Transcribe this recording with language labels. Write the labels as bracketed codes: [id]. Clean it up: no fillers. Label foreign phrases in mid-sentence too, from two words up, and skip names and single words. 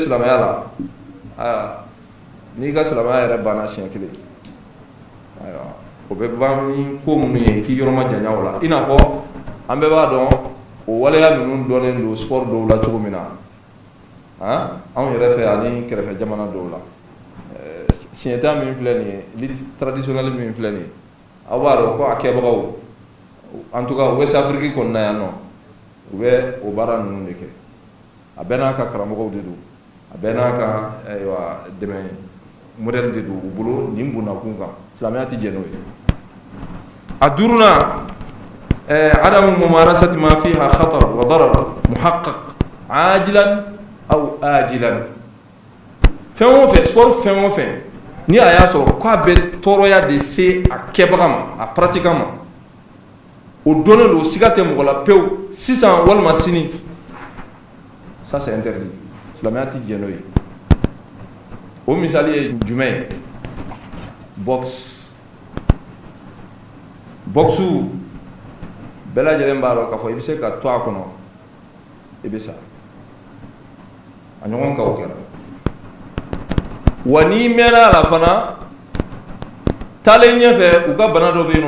[bm] silamɛya la n'i ka silamɛya yɛrɛ banna siɲɛ kelen ayiwa o bɛ ban ni ko minnu ye k'i yɔrɔ ma janya o la i n'a fɔ an bɛɛ b'a dɔn o waleya ninnu dɔnnen don sport dɔw la cogo min na anw yɛrɛ fɛ ani kɛrɛfɛ jamana dɔw la siɲɛta min filɛ nin ye [fr] lutte traditionnelle [bm] min filɛ nin ye aw b'a dɔn ko a kɛbagaw [fr] en tout cas West Afrique [bm] kɔnɔna yan nɔ u bɛ o baara ninnu de kɛ a bɛɛ n'a ka karamɔgɔw de don a bɛɛ n'a ka dɛmɛ modèle de don u bolo nin bonnakun kan silamɛya tɛ jɛn n'o ye a duurunan [ar] عدم ممارسة ما فيها خطر وضرر محقق عاجلا أو آجلا [bm] fɛn o fɛn sport fɛn o fɛn ni a y'a sɔrɔ k'a bɛ tɔɔrɔya de se a kɛbaga ma a pratiquant ma o donnen don siga tɛ mɔgɔ la pewu sisan walima sini [fr] ça c'est interdit [bm] silamɛya tɛ jɛn n'o ye o misali ye jumɛn ye boxe bɛɛ lajɛlen b'a dɔn k'a fɔ i bɛ se ka to a kɔnɔ i bɛ sa a ɲɔgɔn kan o kɛra wa n'i mɛnna a la fana taalen ɲɛfɛ u ka bana dɔ bɛ yen nɔ u